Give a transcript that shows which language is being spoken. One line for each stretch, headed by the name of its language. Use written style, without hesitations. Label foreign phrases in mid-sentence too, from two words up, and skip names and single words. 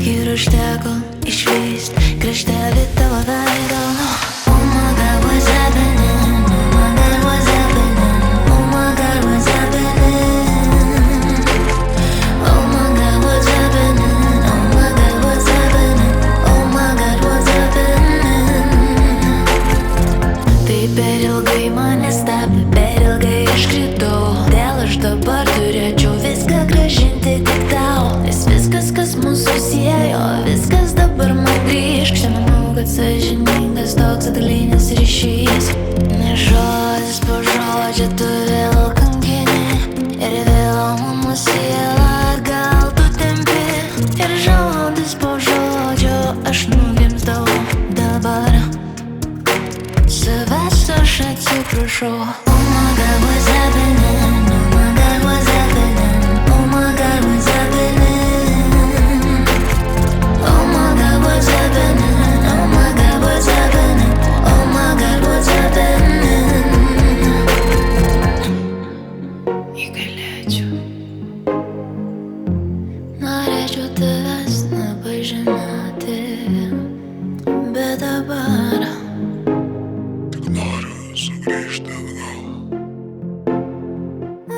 Lithuanian: užteko išvyst kraštelį tavo veido.
English: Oh my God, what's happening? Oh my God, what's happening? Oh my God, what's happening? Oh my God, what's happening? Oh my God, what's happening? Oh my God, what's happening?
Lithuanian: Tai per ilgai mane stabdė, per ilgai aš kritau. Dėl aš dabar turėčiau viską grąžinti tik tau. Nes viskas, kas mūsų siejo, viskas dabar man grįžk. Čia manau, kad sąžiningas toks atgalinis ryšys. Ne žodis po žodžio tu vėl kankini. Ir vėl mano sielą atgal tu tempi. Ir žodis po žodžio aš nugrimzdau dabar. Savęs aš atsiprašau.
English: Oh my God, what's happening? Oh my God, what's happening? Oh my God, what's happening? Oh my God, what's happening? Oh my God, what's happening? Oh my God, what's happening?
Lithuanian: Įgalėčiau, norėčiau tavęs nepažinoti, bet dabar noriu sugrįžti atgal.